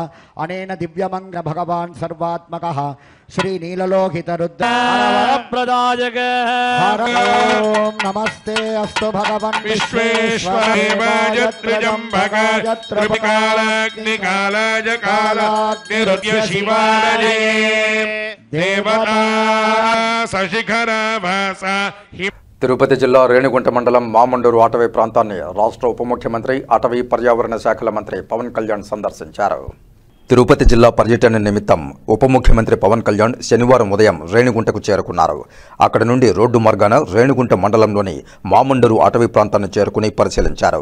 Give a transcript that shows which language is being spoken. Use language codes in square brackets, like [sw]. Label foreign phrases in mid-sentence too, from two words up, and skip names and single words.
[sa] अनेन दिव्यमंगल भगवान् सर्वात्मकः श्री नीललोकित रुद्र प्रदायक ओम नमस्ते अस्तु भगवन् विश्वेश्वराय त्र्यंबकाय त्रिकालाग्निकालाय कालाग्निरुद्र शिवाय देवता शशिखरवास. [te] తిరుపతి జిల్లా రేణిగుంట మండలం మామండూరు అటవీ ప్రాంతాన్ని రాష్ట్ర ఉప ముఖ్యమంత్రి అటవీ పర్యావరణ శాఖల మంత్రి పవన్ కళ్యాణ్ సందర్శించారు. తిరుపతి జిల్లా పర్యటన నిమిత్తం ఉప ముఖ్యమంత్రి పవన్ కళ్యాణ్ శనివారం ఉదయం రేణిగుంటకు చేరుకున్నారు. అక్కడి నుండి రోడ్డు మార్గాన రేణిగుంట మండలంలోని మామండూరు అటవీ ప్రాంతాన్ని చేరుకుని పరిశీలించారు.